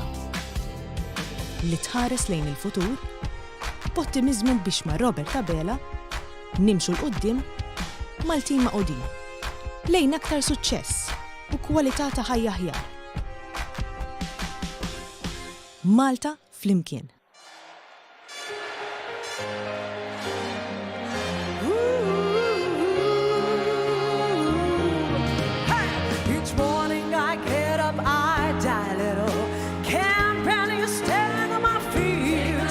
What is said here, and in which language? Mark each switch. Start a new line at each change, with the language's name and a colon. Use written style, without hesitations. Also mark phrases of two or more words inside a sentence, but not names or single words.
Maltese: Li tħares lejn il-futur, b'ottimizmu biex ma' Robert Tabela nimxu l-qoddim Maltin ma' qodin. Lejn aktar suċċess u kwalità ta' ħajja aħjar. Malta flimkien.
English: Each morning I get up, I die a little. Can't barely stand on my feet.